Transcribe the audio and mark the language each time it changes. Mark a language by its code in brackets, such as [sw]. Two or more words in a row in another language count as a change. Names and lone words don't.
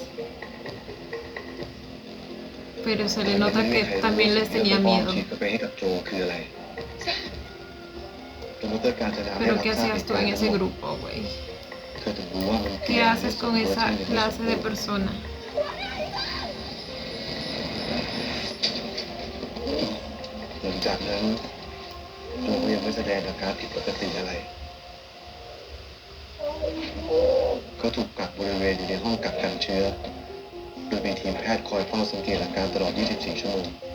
[es] Pero se le nota que también les tenía miedo. Pero ¿qué hacías tú en ese grupo, güey? ¿Qué haces con esa clase de persona? [th] หลังจากนั้นโจก็ยังไม่แสดงอาการผิดปกติอะไรเขาถูกกักบริเวณอยู่ในห้องกักกันเชื้อโดยมีทีมแพทย์คอยเฝ้าสังเกตอาการตลอด 24 ชั่วโมง